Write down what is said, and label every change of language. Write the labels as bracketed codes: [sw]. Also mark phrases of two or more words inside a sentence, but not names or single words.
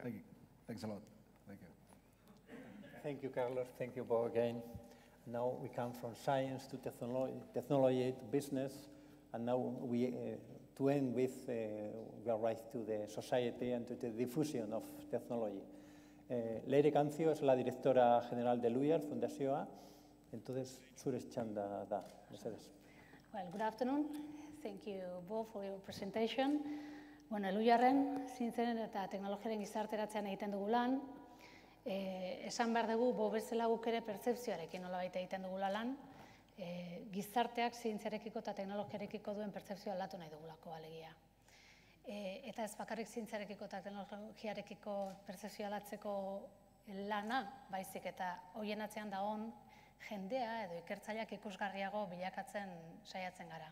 [en] Thank you. Thanks a lot. Thank you. Thank you, Carlos. Thank you, Beau, again. Now we come from science to technology to business, and now to end with, we arrive to the society and to the diffusion of technology. [es] Leire Cancio es la directora general de Luiar Fundazioa, entonces [eu] zure txanda da, mesedez. [en] Well, good afternoon. Thank you, Beau, for your presentation. [eu] Bueno, Luiarren, zintzen eta teknologiaren gizarteratzean egiten dugu lan. Esan behar dugu, Beau bezala guk ere pertzepzioarekin nolabait egiten dugula lan. Gizarteak zientziarekiko eta teknologiarekiko duen pertzepzioa aldatu nahi dugulako alegia. Eta ez bakarrik zientziarekiko eta teknologiarekiko pertzepzioa aldatzeko lana, baizik eta horien atzean dagoen jendea edo ikertzaileak ikusgarriago bilakatzen saiatzen gara.